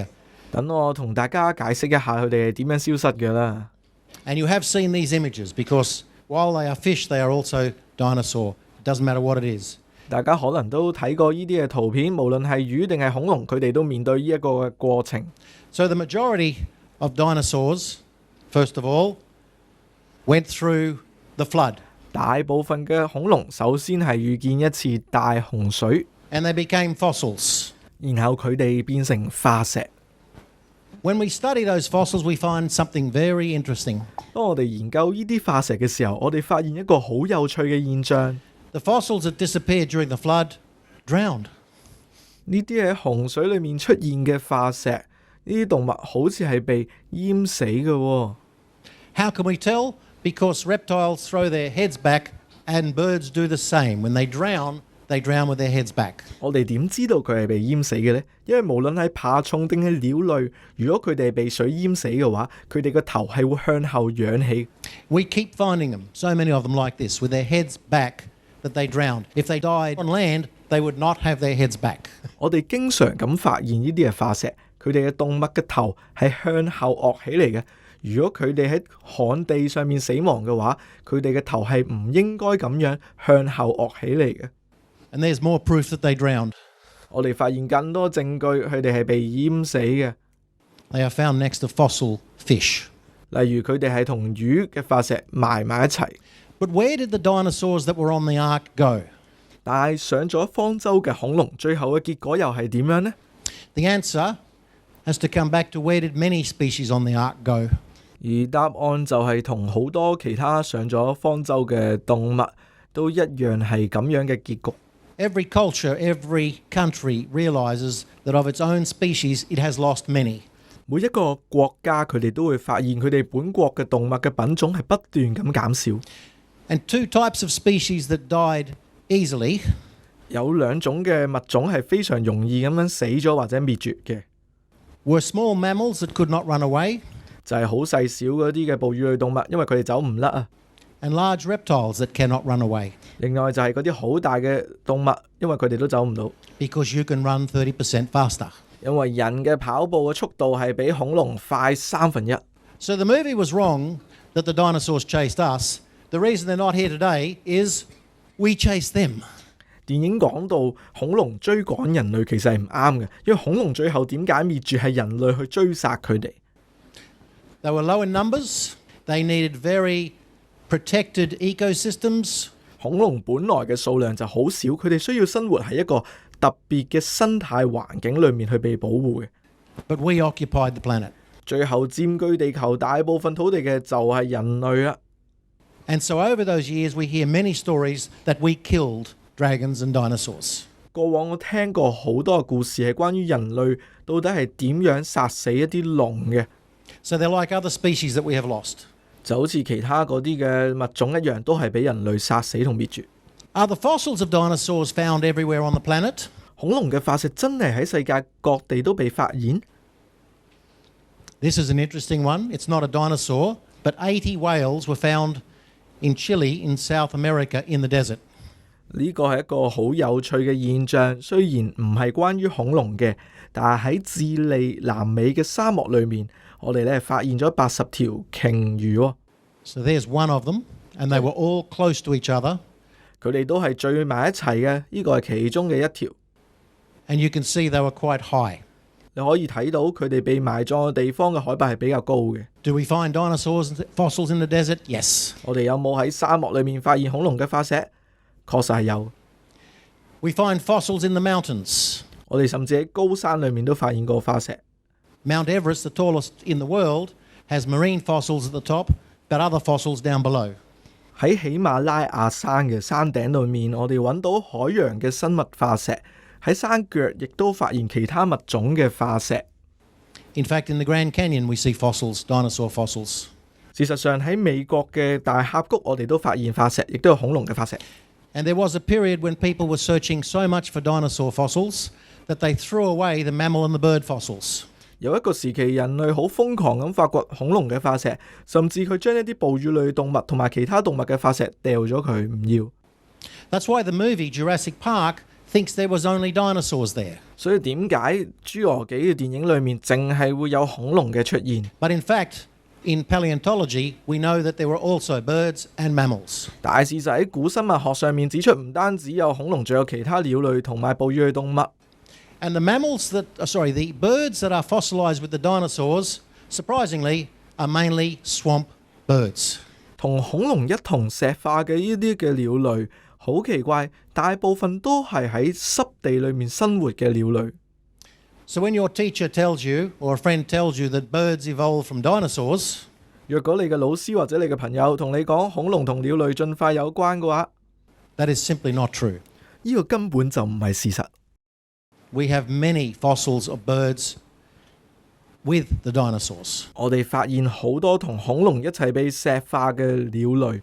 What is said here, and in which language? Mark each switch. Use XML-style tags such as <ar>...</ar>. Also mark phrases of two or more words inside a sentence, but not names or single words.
<yue>等我同大家解釋一下佢哋係點樣消失嘅啦。</yue> <en>And you have seen these images because while they are fish, they are also dinosaur. It doesn't matter what it is.</en> <yue>大家可能都睇過呢啲嘅圖片，無論係魚定係恐龍，佢哋都面對呢一個嘅過程。</yue> <en>So the majority of dinosaurs, first of all, went through the flood.</en> <yue>大部分嘅恐龍首先係遇見一次大洪水。</yue> <en>And they became fossils.</en> <yue>然後佢哋變成化石。</yue> <en>When we study those fossils, we find something very interesting.</en> <yue>當我哋研究呢啲化石嘅時候，我哋發現一個好有趣嘅現象。</yue> <en>The fossils that disappeared during the flood drowned.</en> <yue>呢啲喺洪水裏面出現嘅化石，呢啲動物好似係被淹死嘅喎。</yue> <en>How can we tell? Because reptiles throw their heads back and birds do the same. When they drown,They drown with their heads back.</en> <yue>我哋點知道佢係被淹死嘅呢？因為無論係爬蟲定係鳥類，如果佢哋係被水淹死嘅話，佢哋個頭係會向後仰起。</yue> <en>We keep finding them, so many of them like this, with their heads back that they drowned. If they died on land, they would not have their heads back.</en> <yue>我哋經常咁發現呢啲嘅化石，佢哋嘅動物嘅頭係向後昂起嚟嘅。如果佢哋喺旱地上面死亡嘅話，佢哋嘅頭係唔應該咁樣向後昂起嚟嘅。</yue> <en>And there's more proof that they drowned.</en> <yue>我哋發現更多證據，佢哋係被淹死嘅。</yue> <en>They are found next to fossil fish.</en> <yue>例如佢哋係同魚嘅化石埋埋一齊。</yue> <en>But where did the dinosaurs that were on the ark go?</en> <yue>但係上咗方舟嘅恐龍，最後嘅結果又係點樣呢？</yue> <en>The answer has to come back to where did many species on the ark go?</en> <yue>而答案就係同好多其他上咗方舟嘅動物都一樣係咁樣嘅結局。</yue> <en>Every culture, every country realizes that of its own species, it has lost many.</en> <yue>每一個國家佢哋都會發現佢哋本國嘅動物嘅品種係不斷咁減少。</yue> <en>And two types of species that died easily.</en> <yue>有兩種嘅物種係非常容易咁樣死咗或者滅絕嘅。</yue> <en>Were small mammals that could not run away.</en> <yue>就係好細小嗰啲嘅哺乳類動物，因為佢哋走唔甩啊。</yue> <en>And large reptiles that cannot run away.</en> <yue>另外就係嗰啲好大嘅動物，因為佢哋都走唔到。</yue> <en>Because you can run 30% faster.</en> <yue>因為人嘅跑步嘅速度係比恐龍快1/3。</yue> <en>So the movie was wrong that the dinosaurs chased us, the reason they're not here today is we chase them.</en> <yue>電影講到恐龍追趕人類其實係唔啱嘅，因為恐龍最後點解滅絕係人類去追殺佢哋。</yue> <en>They were low in numbers. They needed very protected ecosystems.</en> <yue>恐龍本來嘅數量就好少，佢哋需要生活喺一個特別嘅生態環境裏面去被保護嘅。</yue> <en>But we occupied the planet.</en> <yue>最後佔據地球大部分土地嘅就係人類啦。</yue> <en>And so over those years we hear many stories that we killed dragons and dinosaurs.</en> <yue>過往我聽過好多嘅故事係關於人類到底係點樣殺死一啲龍嘅。</yue> <en>So they're like other species that we have lost.</en> <yue>就好似其他嗰啲嘅物種一樣，都係俾人類殺死同滅絕。</yue> <en>Are the fossils of dinosaurs found everywhere on the planet?</en> <yue>恐龍嘅化石真係喺世界各地都被發現？</yue> <en>This is an interesting one. It's not a dinosaur, but 80 whales were found in Chile in South America in the desert.</en> <yue>呢個係一個好有趣嘅現象，雖然唔係關於恐龍嘅，但係喺智利南美嘅沙漠裏面，我哋咧發現咗80條鯨魚喎。</yue> <en>So there's one of them, and they were all close to each other.</en> <yue>佢哋都係聚埋一齊嘅，呢個係其中嘅一條。</yue> <en>And you can see they were quite high.</en> <yue>你可以睇到佢哋被埋葬嘅地方嘅海拔係比較高嘅。</yue> <en>Do we find dinosaurs fossils in the desert? Yes.</en> <yue>我哋有冇喺沙漠裏面發現恐龍嘅化石？確實係有。</yue> <en>We find fossils in the mountains.</en> <yue>我哋甚至喺高山裏面都發現過化石。</yue> <en>Mount Everest, the tallest in the world, has marine fossils at the top, but other fossils down below.</en> <yue>喺喜馬拉雅山嘅山頂裏面，我哋揾到海洋嘅生物化石。喺山腳亦都發現其他物種嘅化石。</yue> <en>In fact, in the Grand Canyon we see fossils, dinosaur fossils.</en> <yue>事實上喺美國嘅大峽谷，我哋都發現化石，亦都有恐龍嘅化石。</yue> <en>And there was a period when people were searching so much for dinosaur fossils that they threw away the mammal and the bird fossils.</en> <yue>有一個時期，人類好瘋狂咁發掘恐龍嘅化石，甚至佢將一啲哺乳類動物同埋其他動物嘅化石掉咗佢，唔要。</yue> <en>That's why the movie Jurassic Park thinks there was only dinosaurs there.</en> <yue>所以點解侏羅紀嘅電影裏面淨係會有恐龍嘅出現？</yue> <en>But in fact, in paleontology, we know that there were also birds and mammals.</en> <yue>但係事實喺古生物學上面指出，唔單止有恐龍，仲有其他鳥類同埋哺乳類動物。</yue> <en>And the the birds that are fossilized with the dinosaurs, surprisingly, are mainly swamp birds.</en> <yue>同恐龍一同石化嘅呢啲嘅鳥類，好奇怪，大部分都係喺濕地裏面生活嘅鳥類。</yue> <en>So when your teacher tells you, or a friend tells you that birds evolved from dinosaurs,</en> <yue>若果你嘅老師或者你嘅朋友同你講恐龍同鳥類進化有關嘅話，</yue> <en>that is simply not true.</en> <yue>呢個根本就唔係事實。</yue> <en>We have many fossils of birds with the dinosaurs.</en> <yue>我哋發現好多同恐龍一齊被石化嘅鳥類。</yue>